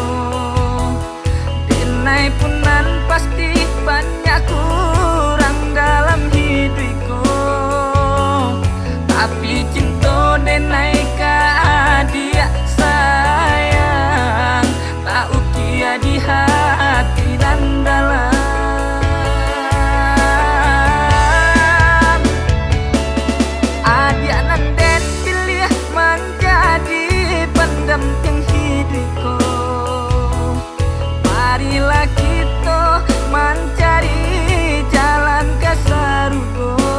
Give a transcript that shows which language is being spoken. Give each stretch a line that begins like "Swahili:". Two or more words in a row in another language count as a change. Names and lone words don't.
Minangkabau: denai punan pasti banyak kurang dalam hidupku, tapi cinta denai ka dia sayang, tak ukia di hati dan dalam.
Indonesian: Pendamping hidupku, marilah kita mencari jalan ke surga.